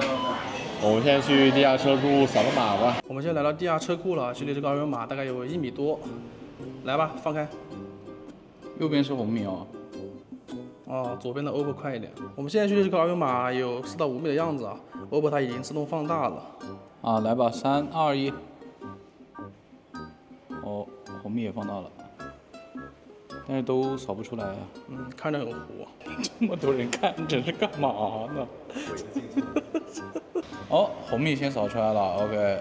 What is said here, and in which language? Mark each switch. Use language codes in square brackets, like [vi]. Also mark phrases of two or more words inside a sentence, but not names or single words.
[zh] 我們現在去地下車庫掃個碼吧。我們現在來到地下車庫了，距離這個二維碼大概有1米多。來吧，放開。右邊是紅米哦。哦，左邊的 OPPO 快一點。我們現在距離這個二維碼有4到5米的樣子啊。OPPO 它已經自動放大了。啊，來吧，3、2、1。哦，紅米也放大了，但是都掃不出來啊。看着很糊。這麼多人看着是幹嘛呢？哦，紅米先掃出來了 ，OK。